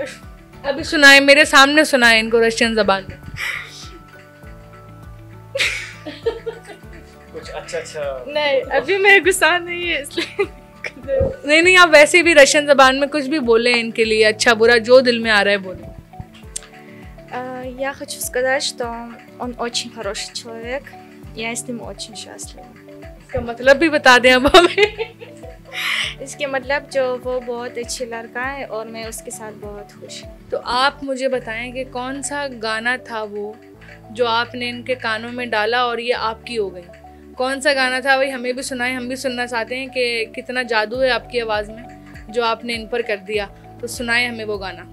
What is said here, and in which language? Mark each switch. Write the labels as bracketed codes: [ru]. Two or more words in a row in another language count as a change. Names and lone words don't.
[hi] अभी सुनाएं, मेरे सामने सुनाएं इनको रशियन ज़बान में। कुछ अच्छा नहीं, अभी मैं गुस्सा नहीं है इसलिए नहीं, आप वैसे भी रशियन ज़बान में कुछ भी बोले इनके लिए, अच्छा बुरा जो दिल में आ रहा है बोले। [ru] Я хочу сказать, что он очень хороший человек, я с ним очень счастлива। [hi] इसका मतलब भी बता दें अब हमें। इसके मतलब जो वो बहुत अच्छी लड़का है और मैं उसके साथ बहुत खुश हूँ। तो आप मुझे बताएं कि कौन सा गाना था वो जो आपने इनके कानों में डाला और ये आपकी हो गई? कौन सा गाना था भाई, हमें भी सुनाएं, हम भी सुनना चाहते हैं कि कितना जादू है आपकी आवाज़ में जो आपने इन पर कर दिया, तो सुनाएं हमें वो गाना।